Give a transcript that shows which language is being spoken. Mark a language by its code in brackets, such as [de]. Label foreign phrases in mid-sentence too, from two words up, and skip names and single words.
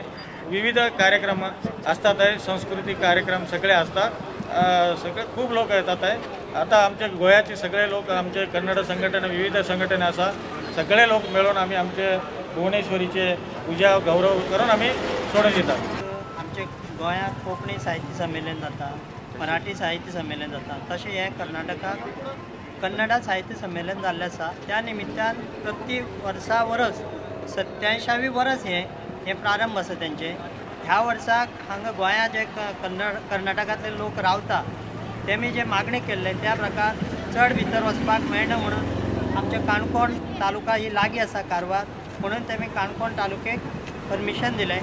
[mr] विविध कार्यक्रम असतात आहे सांस्कृतिक कार्यक्रम सगळे असतात सगळे खूप लोक येतात आहे। आता आमच्या गोयाचे सगळे लोक आमचे कन्नड संघटना विविध संघटना असा सगळे लोक मिळून आम्ही आमचे भुवनेश्वरीचे पूजा गौरव करून आम्ही सोडून येतात। [kok] आमचे गोंयांत कोंकणी साहित्य संमेलन जाता मराठी साहित्य संमेलन जाता तशें हे कर्नाटकाक कन्नडा साहित्य संमेलन जाल्लें आसा। त्या निमित्तान प्रति वर्सा वर्स 87वी वर्स हे प्रारंभ आसा तेंचे। ह्या वर्साक हांगा गोंयांत जे कर्नाटकांतले लोक रावता तेमी जे मागणी केल्ले त्या प्रकार चड भितर वचपाक मेळना म्हणून आमचे काणकोण तालुका ही लागीं आसा कारवार म्हणून तेमी काणकोण तालुक्याक परमिशन दिलें।